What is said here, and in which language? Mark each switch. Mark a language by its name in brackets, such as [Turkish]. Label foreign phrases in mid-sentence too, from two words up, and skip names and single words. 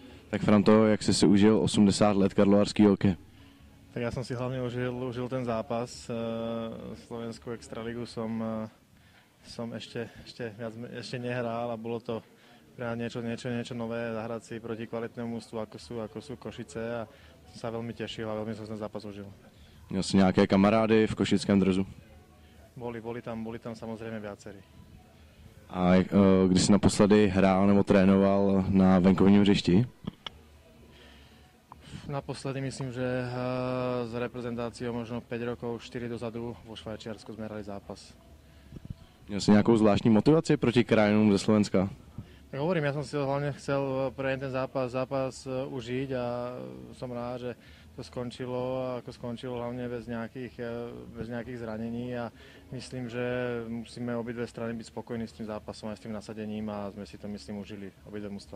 [Czech] Tak Franto, jak jsi si užil 80 let karlovarský hokej? [Slovak] Tak ja som si hlavne užil ten zápas. Slovenskú extraligu som ešte nehral a bolo to pre mňa niečo nové, zahrať si proti kvalitnému mužstvu, ako sú Košice, a som sa veľmi tešil a veľmi som ten zápas užil. [Czech] Měl jsi nějaké kamarády v košickém drezu? [Slovak] Boli tam samozrejme viacerí. [Czech] A když jsi naposledy hrál nebo trénoval na venkovním hřišti? [Slovak] Naposledy myslím, že s reprezentáciou možno 5 rokov, 4 dozadu vo Švajčiarsku sme hrali zápas. [Czech] Měl jsi nějakou zvláštní motivaci proti krajinům ze Slovenska? [Slovak] Tak hovorím, ja som si hlavne chcel pre ten zápas užiť a som rád, že to skončilo, ako skončilo, hlavne bez nejakých zranení, a myslím, že musíme obidve strany byť spokojní s tým zápasom a s tým nasadením a sme si to, myslím, užili obidve mužstva.